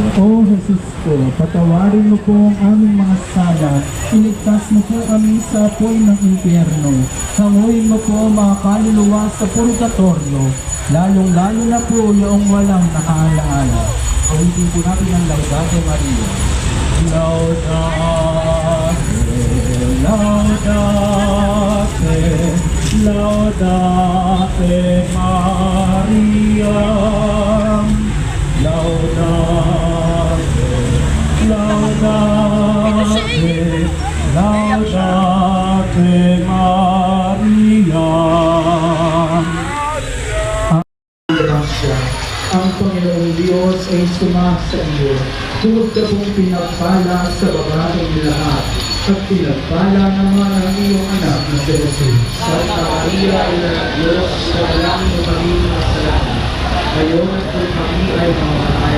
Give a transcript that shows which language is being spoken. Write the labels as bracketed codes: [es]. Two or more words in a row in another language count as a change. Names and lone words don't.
[tl] O Jesus ko, patawarin mo po ang aming mga sala, iligtas mo po kami sa apoy ng impyerno, hanguin mo po mga kaluluwa sa purgatorio, lalong-lalo na po yung walang nakaalaala. Awitin po natin ang Laudate Maria. [la] Laudate, laudate, laudate Maria. Laudate, laudate, laudate Maria. [tl] Ang Panginoong Diyos ay sumasa iyo. Bukod ka pong pinagpala sa babaeng lahat, at pinagpala naman ang iyong anak na si Jesus. Santa Maria, Ina ng Diyos, ipanalangin mo kami ng kasalanan, ngayon at kung kami ay mamamatay.